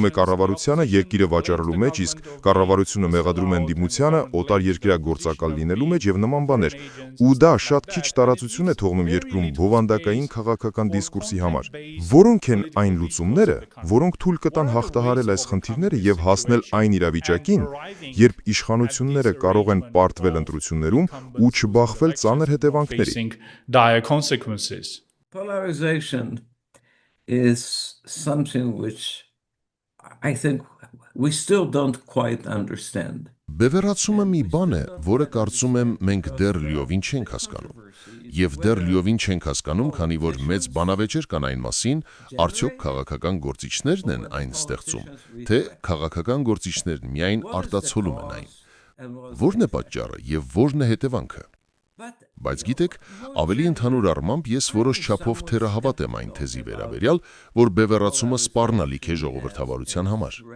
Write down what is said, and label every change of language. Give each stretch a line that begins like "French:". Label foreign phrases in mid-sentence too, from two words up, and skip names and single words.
Armenian: է կառավարությանը երկիրը վաճառելու մեջ, իսկ կառավարությունը մեղադրում է ընդդիմությանը օտար երկրյա գործակալ լինելու մեջ եւ նման բաներ։ Ու դա շատ քիչ տարածություն է թողնում երկրում բովանդակային քաղաքական դիսկուրսի համար։ Որոնք են այն լուծումները, որոնք թույլ կտան հաղթահարել այս խնդիրները եւ հասնել այն իրավիճակին, երբ իշխանությունները կարող են պարտվել ընտրություններում ու չբախվել ծանր հետևանքների։
English: Facing dire consequences. Polarization is something which I think we still don't quite understand.
Armenian: Բևեռացումը մի բան է, որը կարծում եմ մենք դեռ լիովին չենք հասկանում։ Եվ դեռ լիովին չենք հասկանում, քանի որ մեծ բանավեճեր կան այն մասին, արդյոք քաղաքական գործիչներն են այն ստեղծում, թե քաղաքական գործիչներն միայն արտացոլում են այն։ Որն է պատճառը եւ որն է հետևանքը։ Բայց գիտեք, ավելի ընդհանուր առմամբ ես որոշ չափով թերահավատ եմ այն թեզի վերաբերյալ, որ բևեռացումը սպառնալիք է ժողովրդավարության համար։